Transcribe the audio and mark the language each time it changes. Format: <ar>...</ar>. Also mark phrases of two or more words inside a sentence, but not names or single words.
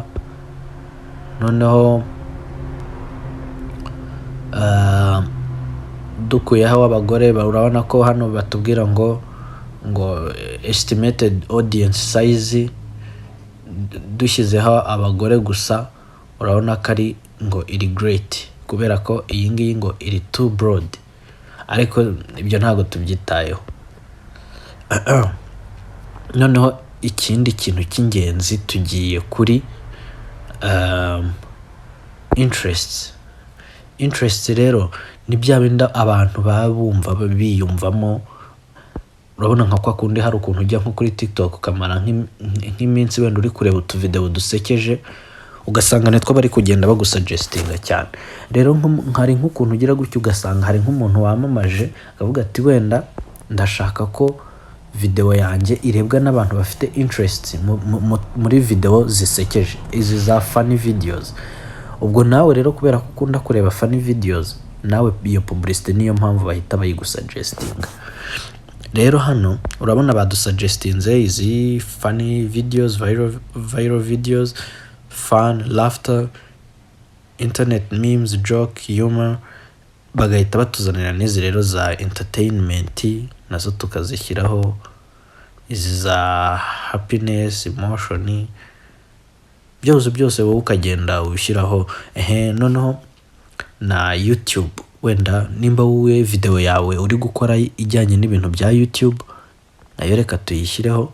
<rw>Noneho dukuyeho abagore, urabona ko hano batubwira ngo</rw> <en>estimated audience size.</en> <rw>Dushyizeho abagore gusa, urabona ko ari ngo iri great kubera ko iyi ngiyi ngo iri</rw> <en>too broad,</en> <rw>ariko ibyo ntago tubyitayeho. Noneho ikindi kintu cy'ingenzi tugiye kuri interest rero ni bya binda abantu babumva biyumvamo. Urabona nka kwa kundi hari ukuntu ujya nko kuri TikTok ukamara nk'iminsi wenda uri kureba utuvideo dusekeje, ugasanga netwo bari kugenda bagusuggestinga cyane. Rero hari nk'ukuntu ugira gutyo ugasanga hari nk'umuntu wamamaje akavuga ati wenda ndashaka ko video yanjye irebwa n'abantu bafite interest muri video zisekeje, izi za</rw> <en>funny videos.</en> <rw>Ubwo nawe rero kubera ko ukunda kureba</rw> <en>funny videos,</en> <rw>nawe iyo publicity niyo mpamvu bahita bayigusuggestinga. Rero hano urabona badusuggestinze izi</rw> <en>funny videos, viral videos, fun, laughter, internet memes, joke, humor.</en> <rw>Bagahita batuzanira n'izi rero za entertainment, nazo tukazishyiraho. Izi za</rw> <en>happiness, emotion,</en> <rw>byose wowe ukagenda ubishyiraho. Noneho na YouTube, wenda nimba wowe video yawe uri gukora ijyanye n'ibintu bya YouTube, nayo reka tuyishyireho.</rw>